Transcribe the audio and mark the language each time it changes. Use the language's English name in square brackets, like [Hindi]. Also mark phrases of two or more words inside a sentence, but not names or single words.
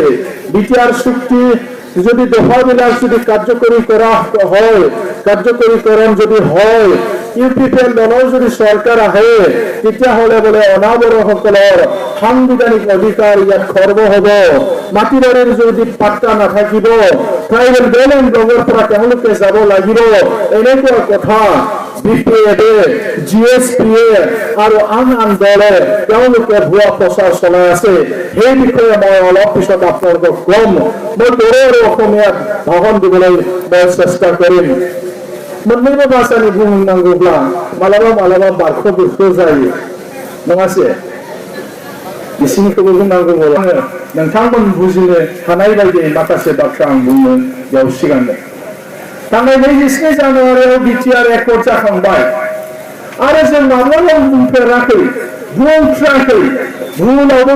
[Assamese] বিটিআর চুক্তি যদি দফাবিলাক যদি কাৰ্যকৰী কৰা হয় কাৰ্যকৰীকৰণ যদি হয় ইউপিপিএল দলৰ যদি চৰকাৰ আহে তেতিয়াহ'লে বোলে অনাবৰসকলৰ সাংবিধানিক অধিকাৰ ইয়াত খৰ্ব হ'ব মাটি বাৰীৰ যদি পাত্তা নাথাকিব ট্ৰাইবেল বেলেঞ্চ ব্লগৰ পৰা তেওঁলোকে যাব লাগিব এনেকুৱা কথা বিপিএডে জিএছপিএ আৰু আন দলে তেওঁলোকে ভুৱা প্ৰচাৰ চলাই আছে। সেই বিষয়ে মই অলপ পিছত আপোনালোকক কম। মই বড়ো আৰু অসমীয়াত ভাষণ দিবলৈ মই চেষ্টা কৰিম। [Bodo] मोननैबो भाषानि बुंनांगौब्ला मालाबा बारख' बुरख' जायो नङासे इसिनिखौबो बुंनांगौब्ला आङो नोंथांमोन बुजिनो हानाय बायदि माखासे बाथ्रा आं बुंनो बेयाव सिगांदों। थांनाय 29 जानुवारियाव बिटिआर एकट जाखांबाय आरो जों माब्लाबाबो बुंफेराखै बुंथ्राखै बुंनावबो